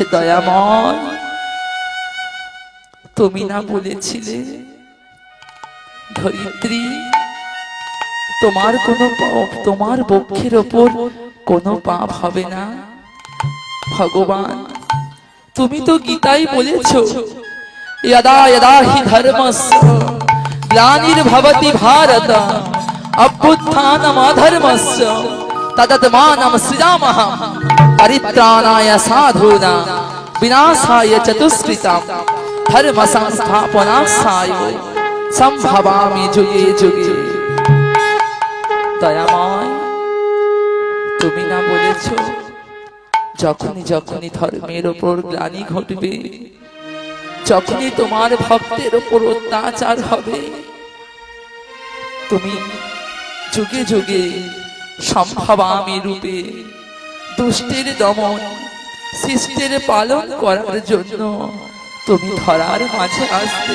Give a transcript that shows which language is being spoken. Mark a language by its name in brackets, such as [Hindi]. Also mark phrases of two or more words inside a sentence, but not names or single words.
[Bangla] দয়াময়, তুমি না বলেছিলে ধরিত্রী তোমার কোনো তোমার বক্ষের ওপর কোনো পাপ হবে না? ভগবান, তুমি তো গীতায় বলেছো [Sanskrit] यदा यदा हि धर्मस्य ग्लानिर्भवति भारत अभ्युत्थानमधर्मस्य तदात्मानं सृजामः परित्राणाय साधूनां विनाशाय च दुष्कृतां धर्म संस्थापनार्थाय संभवामि जुगे जुगे। [Bangla] দয়াময়, তুমি না বলেছো যখনই যখনই ধর্মের ওপর গ্লানি ঘটবে, যখনই তোমার ভক্তের উপর অত্যাচার হবে, তুমি যুগে যুগে সম্ভবামি রূপে দুষ্টের দমন, শিষ্টের পালন করার জন্য তুমি ধরার মাঝে আসবে।